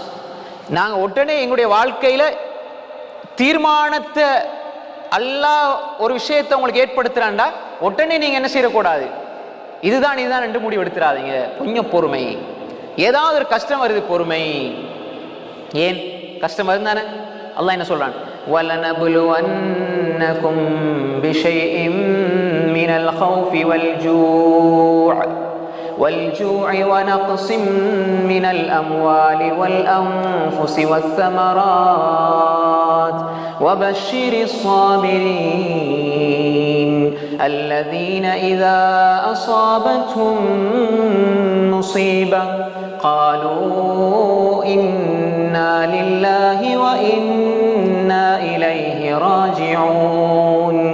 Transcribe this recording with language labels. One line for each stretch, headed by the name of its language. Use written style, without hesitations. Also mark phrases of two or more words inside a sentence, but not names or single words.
Tamil: நாங்க உடனே எங்களுடைய வாழ்க்கையில தீர்மானத்தை அல்லாஹ் ஒரு விஷயத்தை உங்களுக்கு ஏற்படுத்துறான்டா உடனே நீங்க என்ன செய்யக்கூடாது, இதுதான் என்று முடிவு எடுத்துறாதீங்க. கொஞ்சம் பொறுமை. ஏதாவது ஒரு கஷ்டம் வருது, பொறுமை. ஏன் கஷ்டம் வருந்தானே? அல்லாஹ் என்ன சொல்றான்?
Arabic: وَلَنَبْلُوَنَّكُمْ بِشَيْءٍ مِّنَ الْخَوْفِ وَالْجُوعِ وَنَقْصٍ مِّنَ الْأَمْوَالِ وَالْأَنفُسِ وَالثَّمَرَاتِ وَبَشِّرِ الصَّابِرِينَ الَّذِينَ إِذَا أَصَابَتْهُم مُّصِيبَةٌ قَالُوا إِنَّا لِلَّهِ وَإِنَّا إِلَيْهِ راجعون